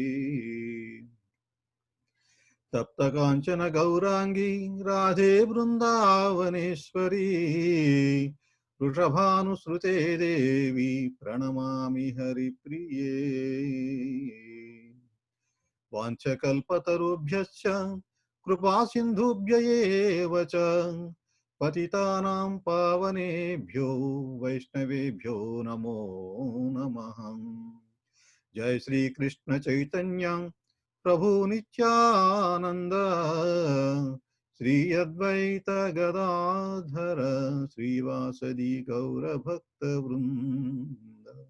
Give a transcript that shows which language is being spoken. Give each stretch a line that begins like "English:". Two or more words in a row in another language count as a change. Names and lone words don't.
Sanskrit: తప్త కాంచన గౌరాంగి రాధే బృందావనేశ్వరీ వృషభానుసృతే దేవి ప్రణమామి హరిప్రియే. వాంఛకల్పతరుభ్యశ్చ కృపా సింధుభ్య ఏవ చ పతితానాం పావనేభ్యో వైష్ణవేభ్యో నమో నమః. జయ శ్రీ కృష్ణ చైతన్య ప్రభు నిత్యానంద శ్రీ అద్వైత గదాధర శ్రీవాసది గౌరభక్త వృంద.